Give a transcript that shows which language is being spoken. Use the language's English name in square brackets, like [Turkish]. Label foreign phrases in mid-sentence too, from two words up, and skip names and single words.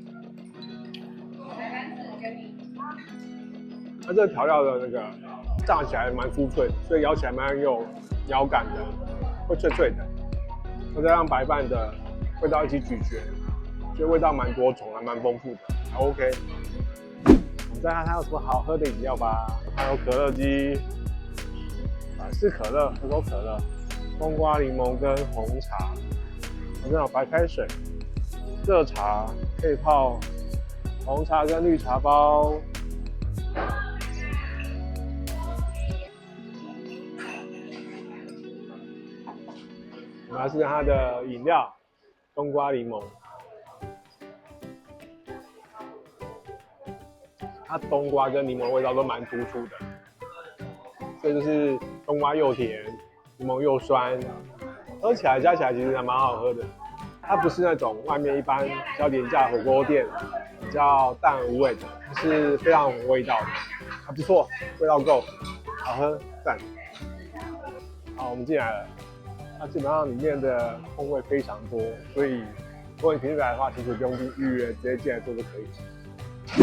[Chinese] 它这個調料的那個炸起來蠻酥脆的，所以咬起來蠻有咬感的，會脆脆的。再加上白飯的味道一起咀嚼，所以味道蠻多重，還蠻豐富的，還 OK。我們再看它有什麼好喝的飲料吧。還有可樂雞、百事可樂、可口可樂、冬瓜檸檬跟紅茶，好像有白開水、熱茶可以泡紅茶跟綠茶包。我們來試試它的飲料，冬瓜檸檬。它冬瓜跟檸檬的味道都蠻突出的，所以就是冬瓜又甜，檸檬又酸，喝起來加起來其實還蠻好喝的。它不是那種外面一般比較廉價火鍋店比較淡無味的，它是非常有味道的，還不錯，味道夠，好喝，讚。好，我們進來了。它基本上裡面的空位非常多，所以如果你平時來的話，其實不用預約，直接進來做就可以。